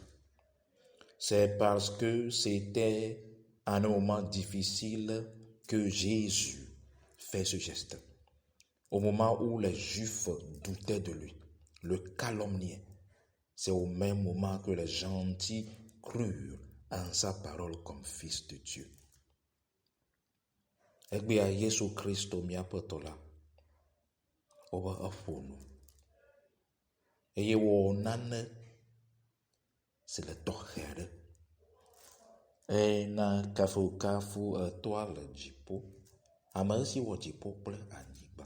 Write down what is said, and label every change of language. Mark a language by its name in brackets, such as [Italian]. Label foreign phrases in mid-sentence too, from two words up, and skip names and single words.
[French] C'est parce que c'était à un moment difficile que Jésus fait ce geste. Au moment où les Juifs doutaient de lui, le calomniaient, c'est au même moment que les gentils crurent en sa parole comme fils de Dieu. [Ewe] Egbea Yesu Kristo miaƒe tɔ la, wobe eƒo nu eye wɔ nane si le tɔxɛ aɖe. Ena kafukafu etɔa le dziƒo, ame si wɔ dziƒo kple anyigba.